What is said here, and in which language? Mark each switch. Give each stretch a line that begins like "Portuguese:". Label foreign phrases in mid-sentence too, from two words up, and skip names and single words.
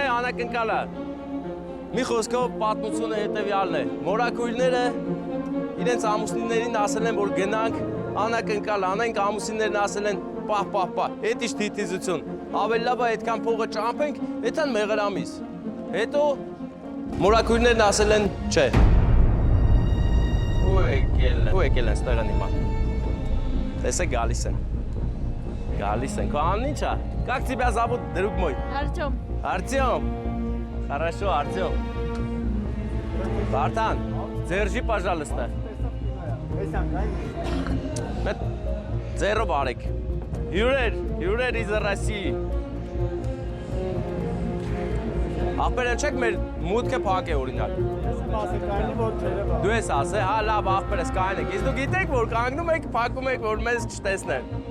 Armenian: անակնկալը։ Մի խոսքով պատմությունը հետևյալն է։ Մորաքույրները իրենց ամուսիններին ասել են, որ գնանք անակնկալ անենք, ամուսիններն ասել են, պահ, էդ ինչ դիտիզություն։ Ավելի լավ է այդքան փողը ճամփենք, այդքան մեղրամիս։ Հետո մորաքույրներն ասել են, չէ։ Ու եկել են ստեղան հիմա։ Տեսեք գալիս են։ Քո անունն ի՞նչ է։
Russian: Как тебя зовут, друг мой? Артём. Артём. Хорошо, Артём. Бартан, держи, пожалуйста.
Armenian: Ձեռը բարեք։ Հյուրեր
Russian: из России։
Armenian: Ախպեր չեք մեր մուտքը փակ է օրինակ։ Դու ես ասել, հա լավ ախպերս կային եք։ Իսկ դու գիտեք որ կանգնում եք, փակում եք որ մեզ չտեսնեն։